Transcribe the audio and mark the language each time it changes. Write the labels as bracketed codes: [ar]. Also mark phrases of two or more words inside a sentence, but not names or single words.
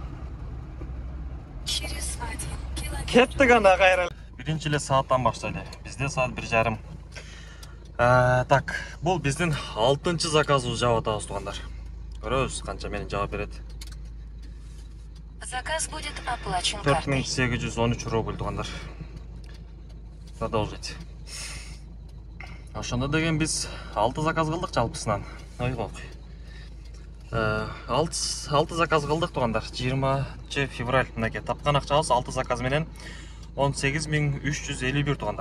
[ru] Через 1 километр. [ky] Кеттик анда кайра. Биринчи эле сааттан баштайлы. Бизде саат 1:30. Так, бул биздин 6-чы заказыбыз жаап атабыз туугандар. Көрөбүз канча менен жаап берет. [ru] Заказ будет оплачен картой. [ky] 4813 рубль туугандар. Продолжить. Ошондо деген биз 6 заказ кылдык жалпысынан. Ойгок. 6 заказ кылдык туугандар. 20 февраль мынакей тапкан акчабыз 6 заказ менен 18351 туугандар.